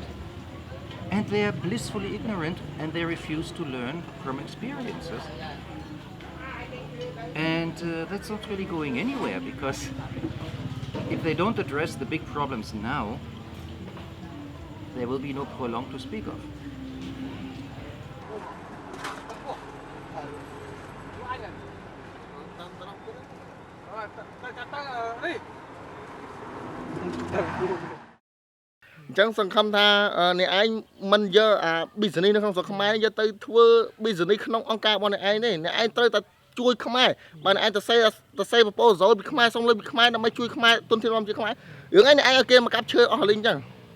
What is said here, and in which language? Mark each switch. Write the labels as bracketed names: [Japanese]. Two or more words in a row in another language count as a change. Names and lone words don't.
[English] And they are blissfully ignorant and they refuse to learn from experiences. And that's not really going anywhere because if they don't address the big problems now, there will be no Prelong to speak of. [Khmer] អញ្ចឹងសង្ឃឹមថាអ្នកឯងមិនយកអា business នៅក្នុងស្រុកខ្មែរយកទៅធ្វើ business ក្នុងអង្គការរបស់អ្នកឯងទេអ្នកឯងត្រូវតែជួយខ្មែរបើអ្នកឯងទៅសេ proposal ពីខ្មែរសុំលុយពីខ្មែរដើម្បីជួយខ្មែរទុនធានរដ្ឋជាខ្មែររឿងឯងអ្នកឯងឲ្យគេមកកាប់ឈើអស់លីងអញ្ចឹង